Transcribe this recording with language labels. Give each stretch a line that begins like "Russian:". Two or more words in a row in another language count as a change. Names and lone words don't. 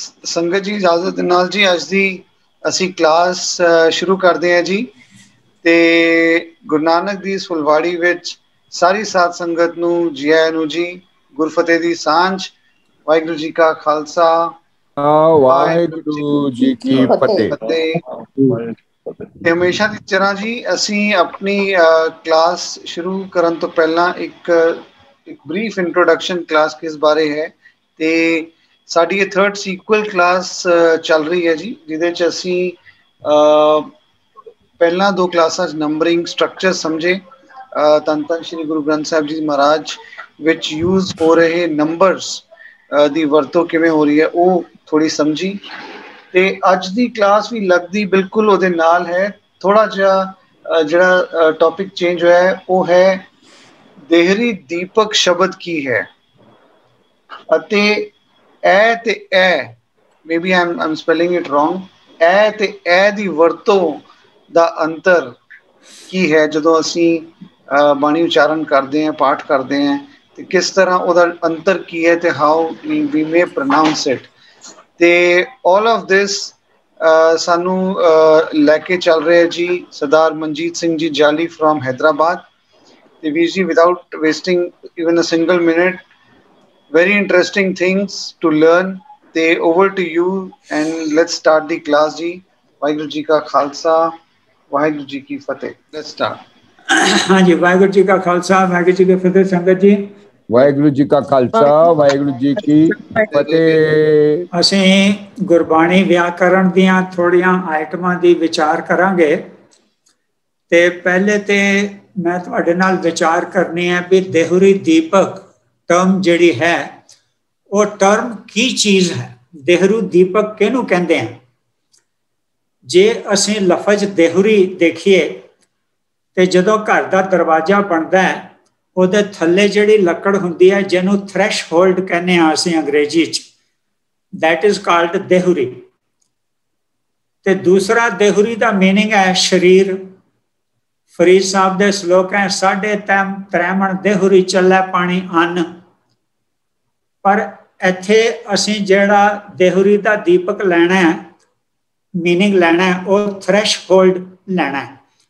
Punjabi: ਸੰਗਤ ਜੀ ਇਜਾਜ਼ਤ ਦੇ ਨਾਲ ਜੀ ਅੱਜ ਦੀ ਅਸੀਂ ਕਲਾਸ
Hindi: शुरू करते हैं
Punjabi: जी। ਤੇ ਗੁਰੂ ਨਾਨਕ ਦੀ ਇਸ ਫੁਲਵਾੜੀ ਵਿਚ ਸਾਰੀ ਸਾਧ ਸੰਗਤ ਨੂੰ ਜੀ ਆਇਆਂ ਨੂੰ ਜੀ। ਗੁਰਫ਼ਤਿਹ ਦੀ ਸਾਂਝ। ਵਾਹਿਗੁਰੂ ਜੀ ਕਾ ਖ਼ਾਲਸਾ ਵਾਹਿਗੁਰੂ ਜੀ ਕੀ ਫ਼ਤਿਹ। ते
Hindi: हमेशा की तरह
Punjabi: ਜੀ ਅਸੀਂ ਆਪਣੀ ਕਲਾਸ ਸ਼ੁਰੂ ਕਰਨ ਤੋਂ ਪਹਿਲਾਂ ਇੱਕ
English: brief introduction
Punjabi: ਕਲਾਸ ਕਿਸ ਬਾਰੇ ਹੈ। ਤੇ ਸਾਡੀ ਯੇ
English: third sequel class
Punjabi: ਚੱਲ ਰਹੀ ਹੈ ਜੀ, ਜਿਹਦੇ 'ਚ ਅਸੀਂ ਪਹਿਲਾਂ ਦੋ ਕਲਾਸਾਂ
English: numbering structure
Punjabi: ਸਮਝੇ, ਧੰਨ ਧੰਨ ਸ੍ਰੀ ਗੁਰੂ ਗ੍ਰੰਥ ਸਾਹਿਬ ਜੀ ਮਹਾਰਾਜ ਵਿਚ ਯੂਜ਼ ਹੋ ਰਹੇ ਨੰਬਰਜ਼ ਦੀ ਵਰਤੋਂ ਕਿਵੇਂ ਹੋ ਰਹੀ ਹੈ ਵੋ ਥੋੜ੍ਹੀ ਸਮਝੀ। ਤੇ ਅੱਜ ਦੀ ਕਲਾਸ ਭੀ ਲਗਦੀ ਬਿਲਕੁਲ ਓਹਦੇ ਨਾਲ ਹੈ। ਥੋੜ੍ਹਾ ਜਿਹਾ ਜਿਹੜਾ
English: topic change
Punjabi: ਹੋਇਆ ਹੈ ਵੋ ਹੈ ਦੇਹਰੀ ਦੀਪਕ ਸ਼ਬਦ ਕੀ ਹੈ। ਅਤੇ ਐ ਤੇ ਐ
English: may be I'm spelling it wrong।
Punjabi: ਐ ਤੇ ਐ ਦੀ ਵਰਤੋਂ ਦਾ ਅੰਤਰ ਕੀ ਹੈ ਜਦੋਂ ਅਸੀਂ ਬਾਣੀ ਉਚਾਰਨ ਕਰਦੇ ਹਾਂ, ਪਾਠ ਕਰਦੇ ਹਾਂ, ਤੇ ਕਿਸ ਤਰ੍ਹਾਂ ਉਹਦਾ ਅੰਤਰ ਕੀ ਹੈ ਤੇ
English: how we may pronounce it.
Punjabi: ਤੇ
English: all of this
Punjabi: ਸਾਨੂੰ ਲੈ ਕੇ ਚੱਲ ਰਹੇ ਜੀ ਸਰਦਾਰ ਮਨਜੀਤ ਸਿੰਘ ਜੀ ਜਾਲੀ ਫਰੋਮ ਹੈਦਰਾਬਾਦ। ਤੇ ਵੀਰ ਜੀ
English: without wasting even a single minute, very interesting things to learn। ਤੇ over to you and let's start the class जी।
Punjabi: ਵਾਹਿਗੁਰੂ ਜੀ ਕਾ ਖ਼ਾਲਸਾ, ਵਾਹਿਗੁਰੂ ਜੀ ਕੀ ਫ਼ਤਿਹ।
English: let's start।
Punjabi: ਹਾਂ ਜੀ, ਵਾਹਿਗੁਰੂ ਜੀ ਕਾ ਖ਼ਾਲਸਾ, ਵਾਹਿਗੁਰੂ ਜੀ ਕੀ ਫ਼ਤਿਹ। ਸੰਗਤ ਜੀ ਵਾਹਿਗੁਰੂ ਜੀ ਕਾ ਖ਼ਾਲਸਾ, ਵਾਹਿਗੁਰੂ ਜੀ ਕੀ ਫ਼ਤਿਹ। ਅਸੀਂ ਗੁਰਬਾਣੀ ਵਿਆਕਰਣ ਦੀਆਂ ਥੋੜੀਆਂ ਆਈਟਮਾਂ ਦੀ ਵਿਚਾਰ ਕਰਾਂਗੇ। ਤੇ ਪਹਿਲੇ ਤੇ ਮੈਂ ਤੁਹਾਡੇ ਨਾਲ ਵਿਚਾਰ ਕਰਨੀ ਹੈ ਵੀ ਦੇਹੁਰੀ ਦੀਪਕ ਟਰਮ ਜਿਹੜੀ ਹੈ ਉਹ ਟਰਮ ਕੀ ਚੀਜ਼ ਹੈ। ਦੇਹੁਰੀ ਦੀਪਕ ਕਿਹਨੂੰ ਕਹਿੰਦੇ ਆ? ਜੇ ਅਸੀਂ ਲਫ਼ਜ਼ ਦੇਹੁਰੀ ਦੇਖੀਏ ਤੇ ਜਦੋਂ ਘਰ ਦਾ ਦਰਵਾਜ਼ਾ ਬਣਦਾ ਹੈ ਉਹਦੇ ਥੱਲੇ ਜਿਹੜੀ ਲੱਕੜ ਹੁੰਦੀ ਹੈ ਜਿਹਨੂੰ ਥ੍ਰੈਸ਼ਹੋਲਡ ਕਹਿੰਦੇ ਆ ਅਸੀਂ ਅੰਗਰੇਜ਼ੀ 'ਚ,
English: that is called ਦੇਹੁਰੀ।
Punjabi: ਤੇ ਦੂਸਰਾ ਦੇਹੁਰੀ ਦਾ ਮੀਨਿੰਗ ਹੈ ਸ਼ਰੀਰ। ਫਰੀਦ ਸਾਹਿਬ ਦੇ ਸ਼ਲੋਕ ਹੈ ਸਾਢੇ ਤ੍ਰੈਮਣ ਦੇਹੁਰੀ ਚੱਲੇ ਪਾਣੀ ਅੰਨ। ਪਰ ਇੱਥੇ ਅਸੀਂ ਜਿਹੜਾ ਦੇਹੁਰੀ ਦਾ ਦੀਪਕ ਲੈਣਾ ਹੈ, ਮੀਨਿੰਗ ਲੈਣਾ ਹੈ, ਉਹ ਥ੍ਰੈਸ਼ਹੋਲਡ ਲੈਣਾ ਹੈ।